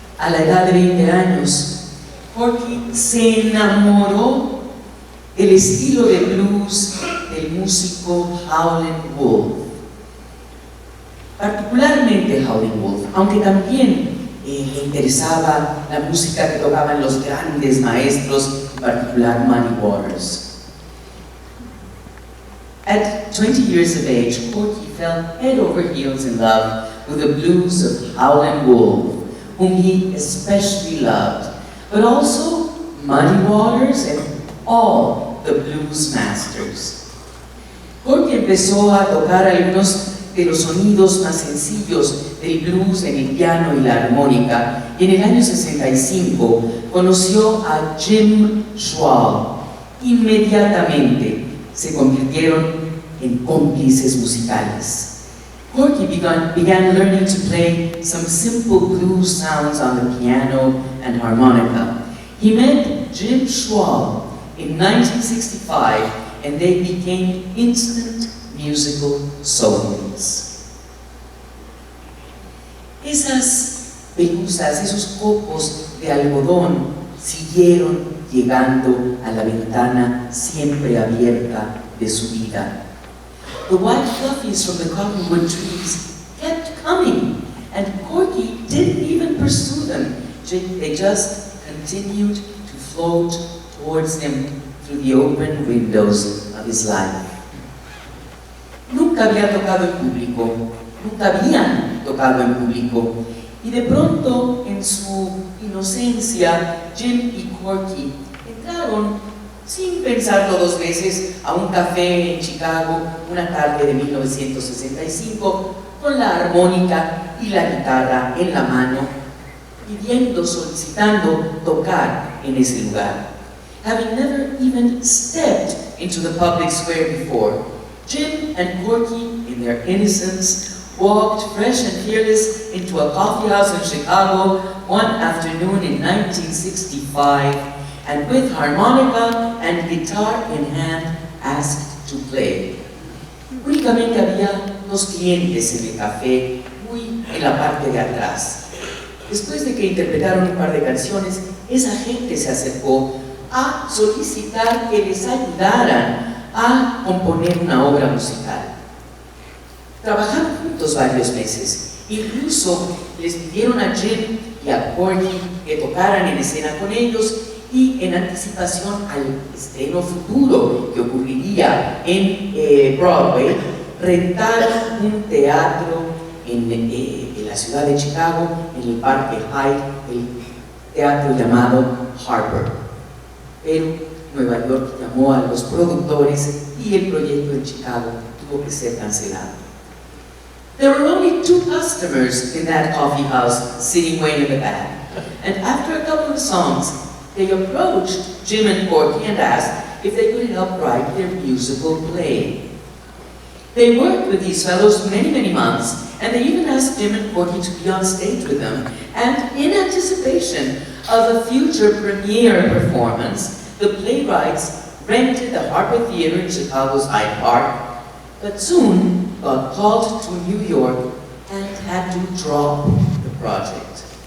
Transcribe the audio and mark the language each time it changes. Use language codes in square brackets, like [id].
[es] la edad de 20 años, Corky se enamoró del estilo de blues del músico Howlin' Wolf. Particularmente Howlin' Wolf, aunque también le interesaba la música que tocaban los grandes maestros, en particular Muddy Waters. [en] At 20 years of age, Corky fell head over heels in love with the blues of Howlin' Wolf, whom he especially loved, but also Muddy Waters and all the blues masters. [es] Corky empezó a tocar algunos de los sonidos más sencillos del blues en el piano y la armónica, y en el año 65 conoció a Jim Schwab. Inmediatamente se convirtieron en cómplices musicales. [en] Corky began learning to play some simple blues sounds on the piano and harmonica. He met Jim Schwab in 1965 and they became instant musical soulmates. [es] Esas pelusas, esos copos de algodón siguieron llegando a la ventana siempre abierta de su vida. [en] The white fluffies from the cottonwood trees kept coming, and Corky didn't even pursue them. They just continued to float towards him through the open windows of his life. [es] Nunca había tocado en público, nunca habían tocado en público, y de pronto, en su inocencia, Jim y Corky entraron sin pensarlo dos veces a un café en Chicago una tarde de 1965 con la armónica y la guitarra en la mano, solicitando tocar en ese lugar. [en] Having never even stepped into the public square before, Jim and Corky, in their innocence, walked fresh and fearless into a coffee house in Chicago one afternoon in 1965, and with harmonica and guitar in hand, asked to play. [es] Únicamente había dos clientes en el café, muy en la parte de atrás. Después de que interpretaron un par de canciones, esa gente se acercó a solicitar que les ayudaran a componer una obra musical. Trabajaron juntos varios meses, incluso les pidieron a Jim y a Corky que tocaran en escena con ellos y en anticipación al estreno futuro que ocurriría en Broadway, rentaron un teatro en la ciudad de Chicago, en el Parque Hyde, el teatro llamado Harper. Pero Nueva York llamó a los productores y el proyecto en Chicago tuvo que ser cancelado. [en] There were only 2 customers in that coffee house sitting way in the back, and after a couple of songs, they approached Jim and Corky and asked if they could help write their musical play. They worked with these fellows many months, and they even asked Jim and Corky to be on stage with them, and in anticipation of a future premiere performance, the playwrights rented the Harper Theater in Chicago's Hyde Park, but soon got called to New York and had to drop the project.